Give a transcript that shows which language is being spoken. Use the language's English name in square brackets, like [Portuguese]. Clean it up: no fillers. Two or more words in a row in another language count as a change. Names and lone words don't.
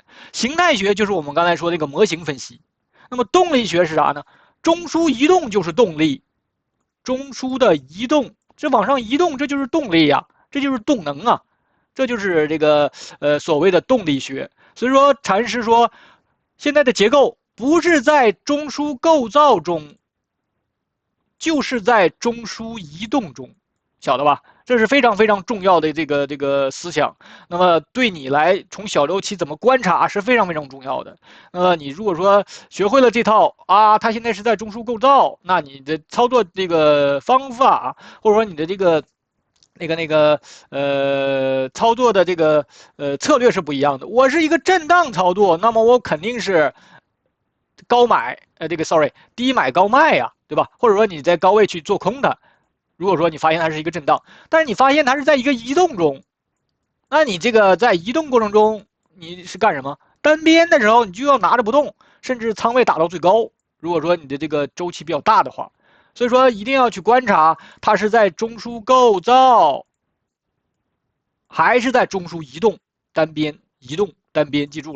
[Chinese] 形態學就是我們剛才說這個模型分析，那麼動力學是啥呢？中樞移動就是動力，中樞的移動，這往上移動，這就是動力呀，這就是動能啊，這就是這個所謂的動力學。所以說禪師說，現在的結構不是在中樞構造中，就是在中樞移動中，曉得吧？這是非常非常重要的這個思想。那麼對你來從小周期怎麼觀察是非常非常重要的。你如果說學會了這套啊，它現在是在中樞構造，那你的操作這個方法，或者說你的這個操作的這個策略是不一樣的。我是一個震盪操作，那麼我肯定是高買低買高賣呀，對吧？或者說你在高位去做空它，如果說你發現它是一個震盪，但是你發現它是在一個移動中，那你這個在移動過程中你是幹什麼？單邊的時候你就要拿着不動，甚至倉位打到最高，如果說你的這個周期比較大的話。所以說一定要去觀察它是在中樞構造，還是在中樞移動，單邊移動單邊，記住了。